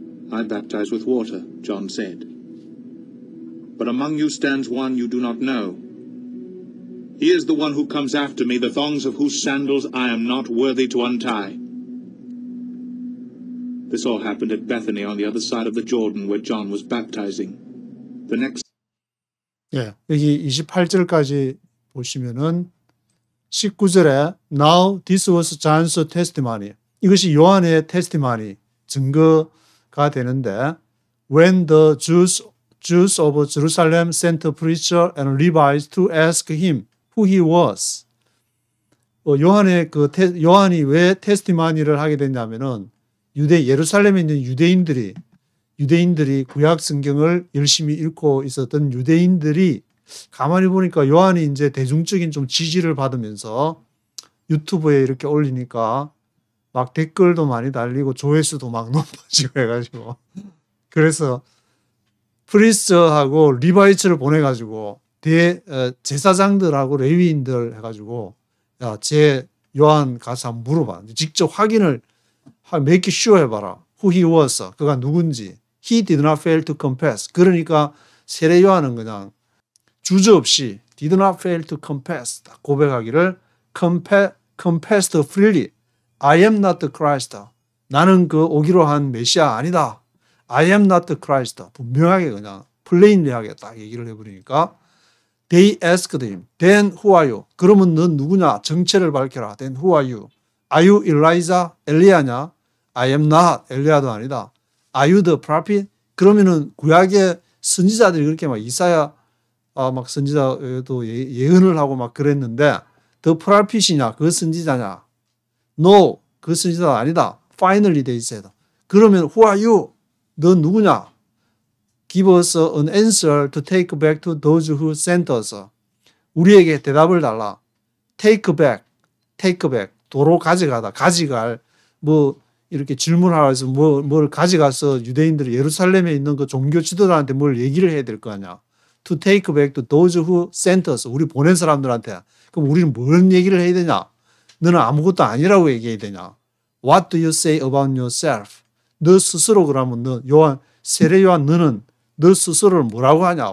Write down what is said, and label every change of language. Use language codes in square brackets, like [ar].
[en] I baptize with water, John said. But among you stands one you do not know. He is the one who comes after me, the thongs of whose sandals I am not worthy to untie. This all happened at Bethany on the other side of the Jordan where John was baptizing. The next [ko] 예, 여기 28절까지 보시면은 19절에 [en] Now this was John's testimony. [ko] 이것이 요한의 [en] testimony, [ko] 증거가 되는데 [en] When the Jews of Jerusalem sent a preacher and Levites to ask him who he was. [ko] 요한이 왜 테스티마니를 하게 됐냐면은 예루살렘에 있는 유대인들이 구약 성경을 열심히 읽고 있었던 유대인들이 가만히 보니까 요한이 이제 대중적인 좀 지지를 받으면서 유튜브에 이렇게 올리니까 막 댓글도 많이 달리고 조회수도 막 높아지고 해가지고 그래서 프리스트하고 리바이츠를 보내가지고 제사장들하고 레위인들 해가지고 야, 제 요한 가서 한번 물어봐. 직접 확인을 [en] make sure [ko] 해봐라. [en] Who he was. [ko] 그가 누군지. [en] He did not fail to confess. [ko] 그러니까 세례 요한은 그냥 주저없이 [en] did not fail to confess [ko] 고백하기를 [en] confessed freely I am not the Christ. [ko] 나는 그 오기로 한 메시아 아니다. [en] I am not the Christ. [ko] 분명하게 그냥 플레인리하게 딱 얘기를 해버리니까 [en] They asked him, then who are you? [ko] 그러면 넌 누구냐? 정체를 밝혀라. [en] Then who are you? Are you Elijah? [ko] 엘리야냐? [en] I am not. [ko] 엘리야도 아니다. [en] Are you the prophet? [ko] 그러면은 구약의 선지자들이 그렇게 막 이사야 막 선지자도 예언을 하고 막 그랬는데 [en] the prophet [ko] 이냐? 그 선지자냐? No. 그 선지자가 아니다. [en] Finally they said. [ko] 그러면 [en] who are you? [ko] 넌 누구냐? [en] Give us an answer to take back to those who sent us. [ko] 우리에게 대답을 달라. [en] Take back. [ko] 도로 가져가다. 가져갈. 뭐 이렇게 질문하라 해서 뭘 가져가서 유대인들이 예루살렘에 있는 그 종교 지도자한테 뭘 얘기를 해야 될 거 아니야. [en] To take back to those who sent us. [ko] 우리 보낸 사람들한테. 그럼 우리는 뭔 얘기를 해야 되냐? 너는 아무것도 아니라고 얘기해야 되냐? [en] What do you say about yourself? [ko] 너 스스로 그러면 너 요한 세례 요한 너는 너 스스로를 뭐라고 하냐?